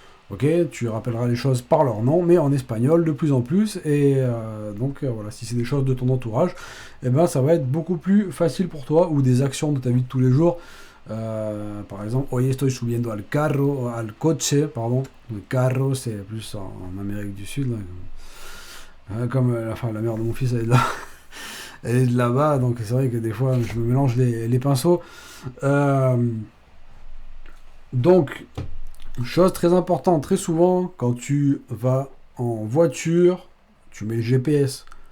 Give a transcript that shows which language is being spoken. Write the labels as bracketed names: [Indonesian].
[French] Ok, tu rappelleras les choses par leur nom, mais en espagnol de plus en plus. Et donc voilà, si c'est des choses de ton entourage, eh ben, ça va être beaucoup plus facile pour toi, ou des actions de ta vie de tous les jours. Par exemple, [Spanish] hoy estoy subiendo al carro, al coche, pardon. [French] Le carro, c'est plus en Amérique du Sud. Là. Comme enfin, la mère de mon fils, elle est de là. Elle est de là-bas, donc c'est vrai que des fois, je me mélange les pinceaux. Donc, chose très importante, très souvent, quand tu vas en voiture, tu mets le GPS.